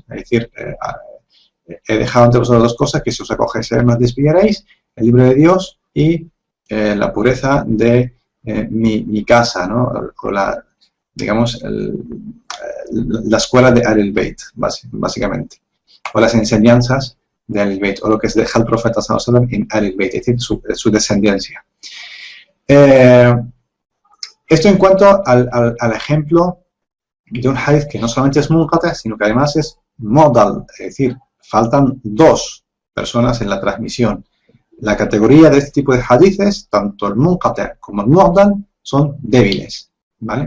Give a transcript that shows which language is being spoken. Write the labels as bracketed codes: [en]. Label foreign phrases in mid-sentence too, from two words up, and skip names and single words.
[es] Es decir, he dejado entre vosotros dos cosas, que si os acogéis no os desviaréis, el libro de Dios y la pureza de mi casa, ¿no? O la, digamos, la escuela de Al-Bayt, básicamente, o las enseñanzas de Al-Bayt, o lo que deja el profeta [ar] صلى الله عليه وسلم [es] en Al-Bayt, es decir, su descendencia. Esto en cuanto al ejemplo de un hadith que no solamente es munqati, sino que además es modal, es decir, faltan dos personas en la transmisión. La categoría de este tipo de hadithes, tanto el munqati como el modal, son débiles, ¿vale?